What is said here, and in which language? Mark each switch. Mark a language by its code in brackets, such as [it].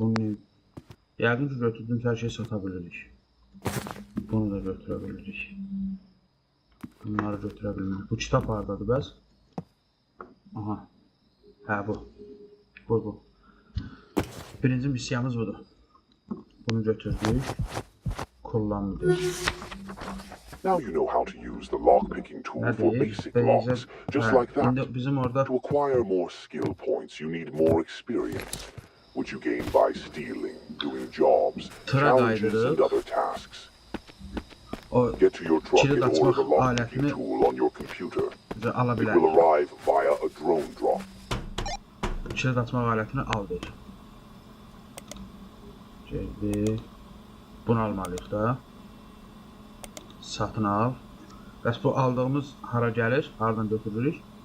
[az] Bunu yəqin ki götürdüyümüz hər şeyi sata bilirik. Bunu da götürə bilirik. Bunları götürə bilmirik. Bu kitab hardadır bəs? Aha. Bu. Birinci missiyamız budur. Bunu götürdük. Kullandık. [en] Now you know how to use the lockpicking tool for basic locks, just like that. To acquire more skill points, you need more experience, which you gain by stealing, doing jobs, challenges, and other tasks. Get to your truck and order the lockpicking tool on your computer. It will arrive via a drone drop. [az] Kilit açmaq alətini al deyir. Geldi. Bunu almalıyıq da. Satın al. Bəs bu aldığımız hara gəlir? Hardan götürürük?